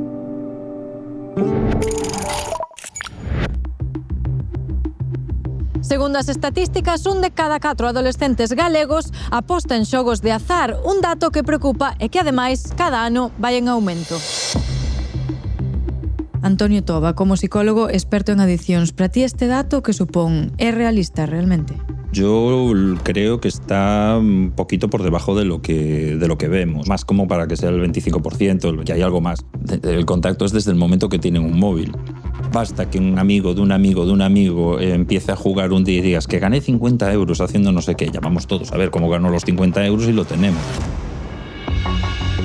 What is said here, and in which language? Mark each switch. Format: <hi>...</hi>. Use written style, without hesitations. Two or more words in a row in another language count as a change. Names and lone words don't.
<gl>Segundo as estatísticas, un de cada 4 adolescentes galegos aposta en xogos de azar, un dato que preocupa e que, ademais, cada ano vai en aumento. Antonio Toba, como psicólogo experto en adiccións, para ti este dato que supón é realista realmente?</gl> <es>Yo creo que está un poquito por debajo de lo que vemos, más como para que sea el 25%, que hay algo más. El contacto es desde el momento que tienen un móvil. Basta que un amigo de un amigo de un amigo empiece a jugar un día y digas que gané 50 euros haciendo no sé qué, llamamos todos a ver cómo ganó los 50 euros y lo tenemos.</es>